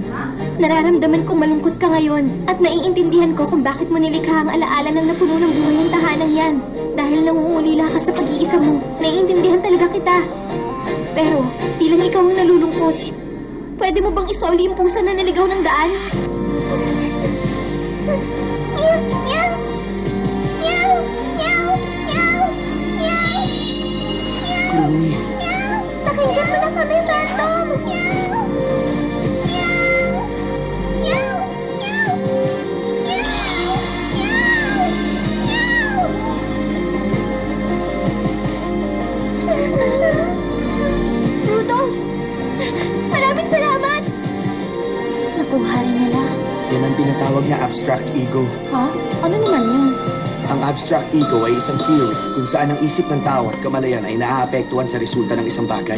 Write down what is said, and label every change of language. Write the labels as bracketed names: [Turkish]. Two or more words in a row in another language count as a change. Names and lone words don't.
[Filipino] Nararamdaman kong malungkot ka ngayon at naiintindihan ko kung bakit mo nilikha ang alaala ng napuno ng buhay ng tahanan yan. Dahil nanguulila ka sa pag-iisa mo, naiintindihan talaga kita. Pero, di lang ikaw ang nalulungkot. Pwede mo bang isoli yung pusa na naligaw ng daan? Meow! Meow! Meow! Meow! Meow! Meow! Kurumi, Meow! Pakinggan mo na kami, Phantom! Meow! Meow! Meow! Meow! Meow! Meow! Rudolph! Maraming salamat! Nakuha rin nila. yan ang tinatawag na [English] abstract ego. [Filipino] Ha? Ano naman yun? Ang [English] abstract ego [Filipino] ay isang theory kung saan ang isip ng tao at kamalayan ay naaapektuhan sa resulta ng isang bagay.